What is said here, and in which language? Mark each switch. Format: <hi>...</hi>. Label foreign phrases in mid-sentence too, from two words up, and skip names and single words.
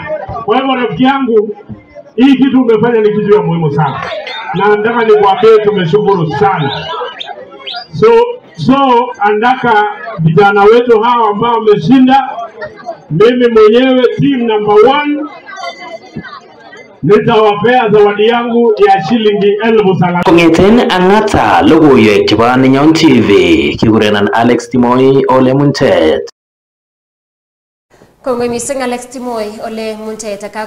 <sw>Kwa hivyo rafiki yangu, hii kitu umefanya ni kitu ya muhimu sana, na nataka nikwambie tumeshukuru sana. So andaka vijana wetu hawa ambao wameshinda, mimi mwenyewe</sw> <en>team number</en> <sw>1 nitawapea zawadi yangu ya shilingi 1000.</sw> <kln>Kongeten Ang'ata, logoiwek chebo Nenyon TV, kikurenan Alex Timoy Ole Muntet. Kongoi mising Alex Timoy Ole Muntet.</kln>